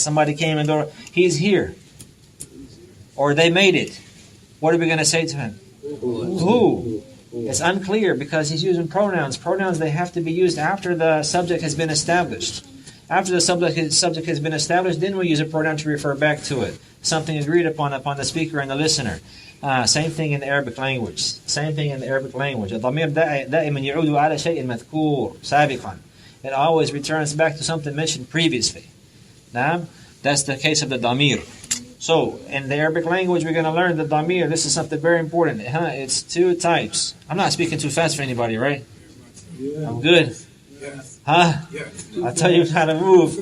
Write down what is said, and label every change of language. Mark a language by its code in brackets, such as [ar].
[en] Somebody came in the door, "He's here." Or they made it. What are we going to say to him? Who? It's unclear because he's using pronouns. Pronouns, they have to be used after the subject has been established. After the subject has been established, then we use a pronoun to refer back to it. Something agreed upon the speaker and the listener. Same thing in the Arabic language. [ar] الضمير دائما يعود على شيء مذكور سابقا. [en] It always returns back to something mentioned previously. That's the case of the damir. So, in the Arabic language, we're going to learn the damir. This is something very important. It's two types. I'm not speaking too fast for anybody, right? Yeah. I'm good. Yes. Huh? Yes. I'll tell you how to move.